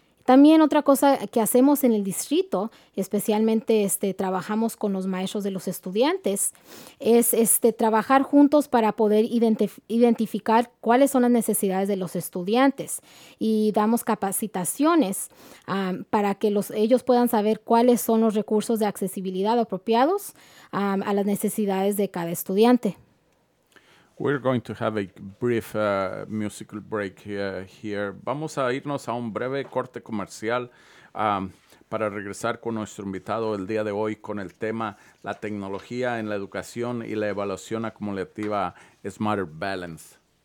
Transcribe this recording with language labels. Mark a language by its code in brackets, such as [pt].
[es] También otra cosa que hacemos en el distrito, especialmente trabajamos con los maestros de los estudiantes, es trabajar juntos para poder identificar cuáles son las necesidades de los estudiantes. Y damos capacitaciones para que ellos puedan saber cuáles son los recursos de accesibilidad apropiados a las necesidades de cada estudiante. [en] We're going to have a brief musical break here. [es] Vamos a irnos a un breve corte comercial para regresar con nuestro invitado el día de hoy con el tema la tecnología en la educación y la evaluación acumulativa Smarter Balance.